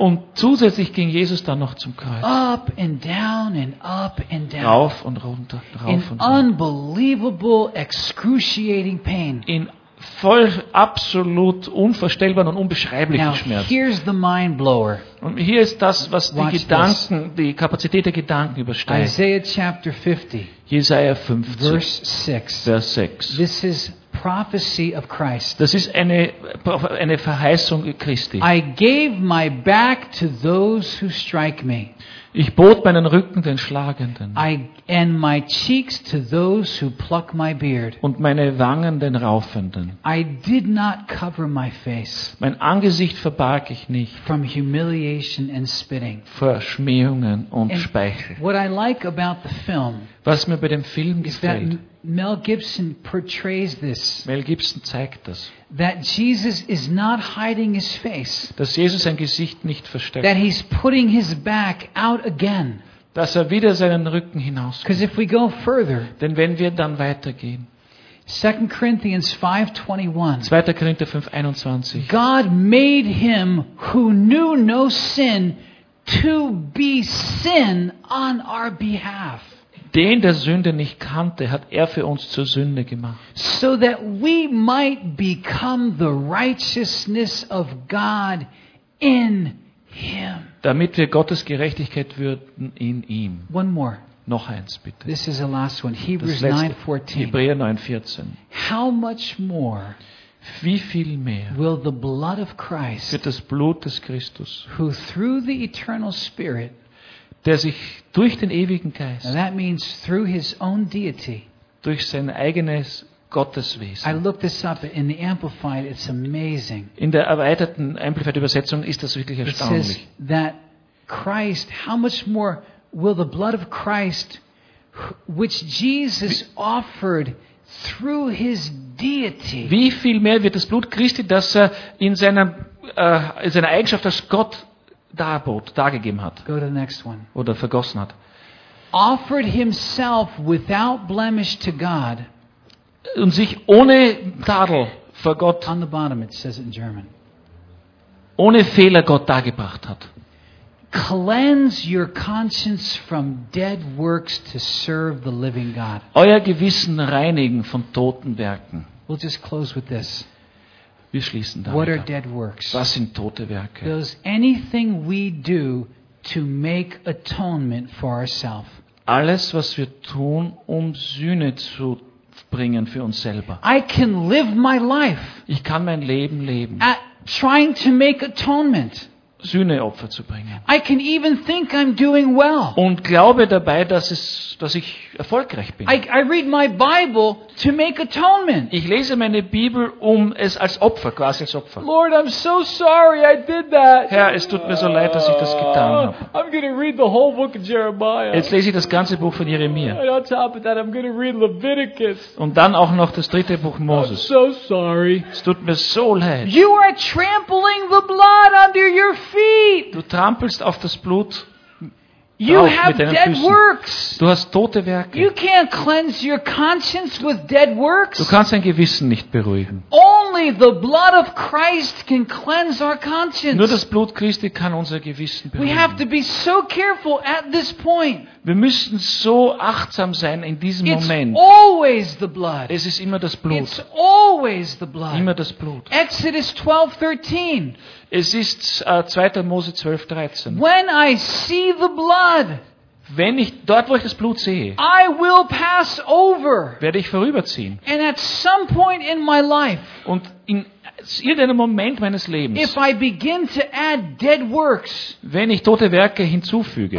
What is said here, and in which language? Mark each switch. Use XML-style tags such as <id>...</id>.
<de>Und zusätzlich ging Jesus dann noch zum Kreuz.</de> <en>Up and down and up and down.</en> <de>Rauf und runter, rauf</de> <en>in</en> <de>und runter.</de> <en>Unbelievable, excruciating pain.</en> <de>In voll absolut unverstellbaren und unbeschreiblichen Schmerz.</de> <en>Here's the mind blower.</en> <de>Und hier ist das, was die Gedanken, die Kapazität der Gedanken übersteigt.</de> <en>Isaiah chapter 50.</en> <de>Jesaja 50,</de> <en>verse 6.</en> <de>Vers 6.</de> <en>This is prophecy of Christ.</en> <de>Das ist eine Verheißung Christi.</de> <en>I gave my back to those who strike me.</en> <de>Ich bot meinen Rücken den Schlagenden.</de> <en>And my cheeks to those who pluck my beard.</en> <de>Und meine Wangen den Raufenden.</de> <en>I did not cover my face.</en> <de>Mein Angesicht verbarg ich nicht.</de> <en>From humiliation and spitting.</en> <de>Vor Schmähungen und Speichel.</de> <en>What I like about the film,</en> <de>was mir bei dem Film gefällt,</de> <en>that Mel Gibson portrays this.</en> <de>Mel Gibson zeigt das.</de> <en>That Jesus is not hiding his face.</en> <de>Dass Jesus sein Gesicht nicht versteckt.</de> <en>That he's putting his back out again.</en> <de>Dass er wieder seinen Rücken hinaus.</de> <en>Because if we go further.</en> <de>Denn wenn wir dann weitergehen.</de> <en>2 Corinthians 5:21.</en> <de>2. Korinther 5:21.</de> <en>God made him who knew no sin to be sin on our behalf.</en> <de>Den, der Sünde nicht kannte, hat er für uns zur Sünde gemacht.</de> <en>So that we might become the righteousness of God in him.</en> <de>Damit wir Gottes Gerechtigkeit würden in ihm.</de> <en>One more.</en> <de>Noch eins bitte.</de> <en>This is the last one. Hebrews 9:14.</en> <de>Hebräer 9:14.</de> <en>How much more?</en> <de>Wie viel mehr?</de> <en>Will the blood of Christ?</en> <de>Wird das Blut des Christus?</de> <en>Who through the eternal Spirit?</en> <de>Der sich durch den ewigen Geist,</de> <en>that means through his own deity,</en> <de>durch sein eigenes Gottes Wesen.</de> <en>I looked this up in the Amplified. It's amazing.</en> <de>In der erweiterten Amplified Übersetzung ist das wirklich erstaunlich.</de> <en>It says that Christ, how much more will the blood of Christ, which Jesus offered through his deity.</en> <de>Wie viel mehr wird das Blut Christi, das er in seiner Eigenschaft als Gott darbot, dargegeben hat.</de> <en>Go to the next one.</en> <de>Oder vergossen hat.</de> <en>Offered himself without blemish to God.</en> <de>Und sich ohne Tadel vor Gott.</de> <en>On the bottom it says it in German.</en> <de>Ohne Fehler Gott dargebracht hat.</de> <en>Cleanse your conscience from dead works to serve the living God.</en> <de>Euer Gewissen reinigen von toten Werken.</de> <en>We'll just close with this.</en> <de>Wir schließen damit.</de> <en>What are dead works?</en> <de>Was sind tote Werke?</de> <en>Does anything we do to make atonement for ourselves?</en> <de>Alles, was wir tun, um Sühne zu bringen für uns selber.</de> <en>I can live my life.</en> <de>Ich kann mein Leben leben.</de> <en>Trying to make atonement.</en> <de>Sühneopfer zu bringen.</de> <en>I can even think I'm doing well.</en> <de>Und glaube dabei, dass ich erfolgreich bin.</de> <en>I read my Bible to make atonement.</en> <de>Ich lese meine Bibel, um es als Opfer, quasi als Opfer.</de> <en>Lord, I'm so sorry I did that.</en> <de>Herr, es tut mir so leid, dass ich das getan habe.</de> <en>I'm gonna read the whole book of Jeremiah.</en> <de>Jetzt lese ich das ganze Buch von Jeremia.</de> <en>And on top of that, I'm gonna read Leviticus.</en> <de>Und dann auch noch das dritte Buch Moses.</de> <en>I'm so sorry.</en> <de>Es tut mir so leid.</de> <en>You are trampling the blood under your feet.</en> <de>Du trampelst auf das Blut</de> <en>you have</en> <de>mit deinen</de> <en>dead</en> <de>Füßen.</de> <en>Works.</en> <de>Du hast tote Werke.</de> <en>You can't cleanse your conscience with dead works.</en> <de>Du kannst dein Gewissen nicht beruhigen.</de> <en>Only the blood of Christ can cleanse our conscience.</en> <de>Nur das Blut Christi kann unser Gewissen beruhigen.</de> <en>We have to be so careful at this point.</en> <de>Wir müssen so achtsam sein in diesem</de> <en>It's</en> <de>Moment.</de> <en>Always the blood.</en> <de>Es ist immer das Blut.</de> <en>It's always the blood.</en> <de>Immer das Blut.</de> <en>Exodus 12:13.</en> <de>Es ist 2. Mose 12:13.</de> <en>When I see the blood,</en> <de>wenn ich dort, wo ich das Blut sehe,</de> <en>I will pass over,</en> <de>werde ich vorüberziehen.</de> <en>And at some point in my life,</en> <de>und in irgendeinem Moment meines Lebens,</de> <en>if I begin to add dead works,</en> <de>wenn ich tote Werke hinzufüge,</de>